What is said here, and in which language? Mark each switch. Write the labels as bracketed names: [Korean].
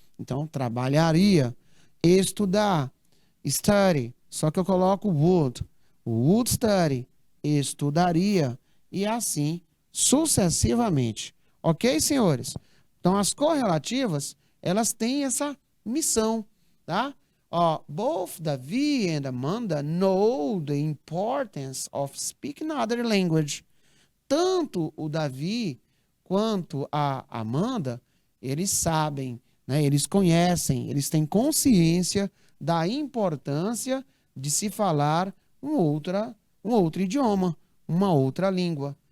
[Portuguese] Então trabalharia. Estudar, study, só que eu coloco would study, estudaria, e assim sucessivamente. Ok, senhores? Então as correlativas, elas têm essa missão, tá? [English] Both Davi and Amanda know the importance of speaking other language. [Portuguese] Tanto o Davi quanto a Amanda, eles sabem, né? Eles conhecem, eles têm consciência da importância de se falar um outro idioma, uma outra língua.